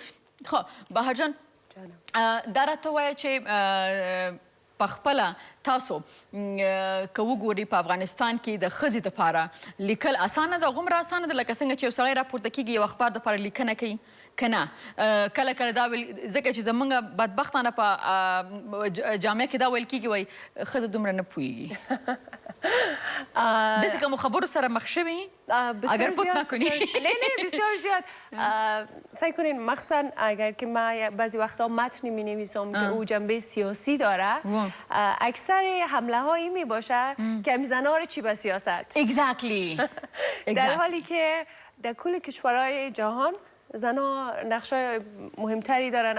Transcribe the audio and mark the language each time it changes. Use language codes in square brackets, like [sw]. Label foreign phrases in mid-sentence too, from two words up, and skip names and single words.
[ps] خو بهر جان دا راته ووایه چې پخپله تاسو که وګورئ په افغانستان کې د ښځې دپاره لیکل اسانه ده غومره اسانه ده لکه څنګه چې یو سړی راپورته کېږي یو اخبار دپاره لیکنه کوي که نه کله کله دا ویل ځکه چې زموږ بدبختانه په جامعه کې دا ویل کېږي وایي ښځه دومره نه پوهېږي داسې کومو خبرو سره مخ شوي [fa] اگر پوت نکنی نه بسیار زیاد سعی کنین مخصوصا اگر که ما بعضی وقتا متنی می نویسم که او جنبه سیاسی داره اکثر حمله هایی می باشه که همی زنها رو چی به سیاست در حالی که در کل کشورهای جهان زنها نقشه مهمتری دارن.